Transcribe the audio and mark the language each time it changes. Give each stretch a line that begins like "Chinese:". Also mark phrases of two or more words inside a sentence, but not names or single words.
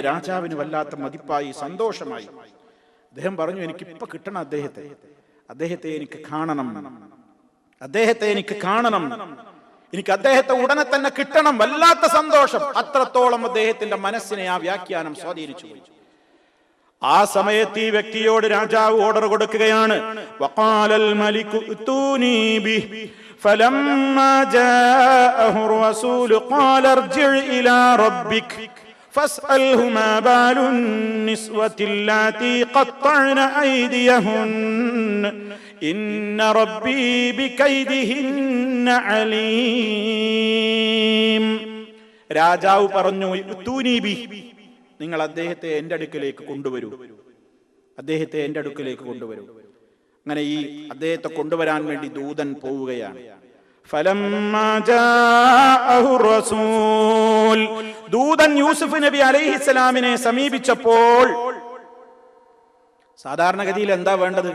Malayalam: രാജാവിന് വല്ലാത്ത മതിപ്പായി, സന്തോഷമായി. അദ്ദേഹം പറഞ്ഞു, എനിക്കിപ്പൊ കിട്ടണം അദ്ദേഹത്തെ എനിക്ക് കാണണം, എനിക്ക് അദ്ദേഹത്തെ ഉടനെ തന്നെ കിട്ടണം. വല്ലാത്ത സന്തോഷം. അത്രത്തോളം അദ്ദേഹത്തിന്റെ മനസ്സിനെ ആ വ്യാഖ്യാനം സ്വാധീനിച്ചു. ആ സമയത്ത് ഈ വ്യക്തിയോട് രാജാവ് ഓർഡർ കൊടുക്കുകയാണ്.
Arabic: وقال الملك ائتوني به فلما جاءه الرسول قال ارجع إلى ربك فاسأله ما بال النسوة اللاتي قطعن أيديهن إن ربي بكيدهن عليم.
Malayalam: രാജാവ് പറഞ്ഞു,
Arabic: ائتوني به,
Malayalam: നിങ്ങൾ അദ്ദേഹത്തെ എൻ്റെ അടുക്കലേക്ക് കൊണ്ടുവരൂ. അങ്ങനെ ഈ അദ്ദേഹത്തെ കൊണ്ടുവരാൻ വേണ്ടി ദൂതൻ പോവുകയാണ്. ദൂതൻ യൂസുഫ് നബി അലൈഹിസ്സലാമിനെ സമീപിച്ചപ്പോൾ സാധാരണഗതിയിൽ എന്താ വേണ്ടത്?